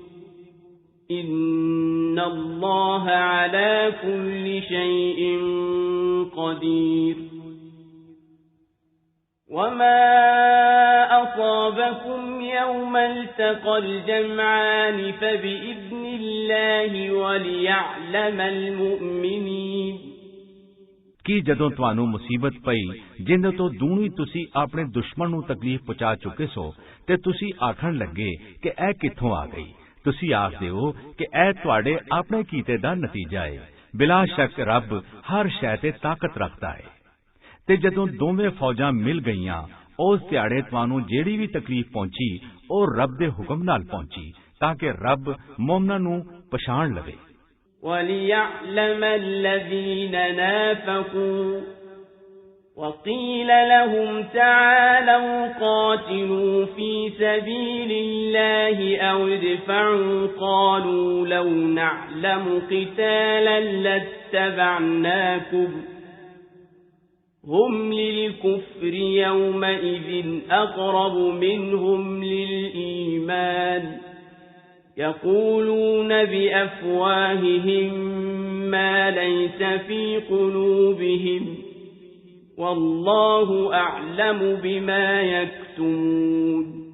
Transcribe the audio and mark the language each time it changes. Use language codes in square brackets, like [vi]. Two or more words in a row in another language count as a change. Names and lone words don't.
[ar] إِنَّ اللَّهَ عَلَىٰ كُلِّ شَيْءٍ قَدِيرٌ وَمَا أَصَابَكُمْ يَوْمَ الْتَقَى الْجَمْعَانِ فَبِإِذْنِ اللَّهِ وَلِيَعْلَمَ الْمُؤْمِنِينَ [pa] ਕਿ ਜਦੋਂ ਤੁਹਾਨੂੰ ਮੁਸੀਬਤ ਪਈ ਜਿੰਦੇ ਤੋਂ ਦੂਣੀ ਤੁਸੀਂ ਆਪਣੇ ਦੁਸ਼ਮਣ ਨੂੰ ਤਕਲੀਫ ਪਹੁੰਚਾ ਚੁੱਕੇ ਸੋ ਤੇ ਤੁਸੀਂ ਆਖਣ ਲੱਗੇ ਕਿ ਇਹ ਕਿੱਥੋਂ ਆ ਗਈ, ਤੁਸੀਂ ਆਖਦੇ ਹੋ ਕਿ ਇਹ ਤੁਹਾਡੇ ਆਪਣੇ ਕੀਤੇ ਦਾ ਨਤੀਜਾ ਹੈ। ਬਿਲਾ ਸ਼ੱਕ ਰੱਬ ਹਰ ਸ਼ੈ ਤੇ ਤਾਕਤ ਰੱਖਦਾ ਹੈ। ਤੇ ਜਦੋਂ ਦੋਵੇਂ ਫੌਜਾਂ ਮਿਲ ਗਈਆਂ ਉਸ ਦਿਹਾੜੇ ਤੁਹਾਨੂੰ ਜਿਹੜੀ ਵੀ ਤਕਲੀਫ ਪਹੁੰਚੀ ਉਹ ਰੱਬ ਦੇ ਹੁਕਮ ਨਾਲ ਪਹੁੰਚੀ ਤਾਂ ਕਿ ਰੱਬ ਮੁਮਨਾਂ ਨੂੰ ਪਛਾਣ ਲਵੇ। [ar] وَلِيَعْلَمَ الَّذِينَ نَافَقُوا وَقِيلَ لَهُمْ تَعَالَوْا قَاتِلُوا فِي سَبِيلِ اللَّهِ أَوِ ادْفَعُوا قَالُوا لَوْ نَعْلَمُ قِتَالًا لَاتَّبَعْنَاكُمْ هُمْ لِلْكُفْرِ يَوْمَئِذٍ أَقْرَبُ مِنْهُمْ لِلْإِيمَانِ يَقُولُونَ بِأَفْوَاهِهِمْ مَا لَيْسَ فِي قُلُوبِهِمْ وَاللَّهُ أَعْلَمُ بِمَا يَكْتُمُونَ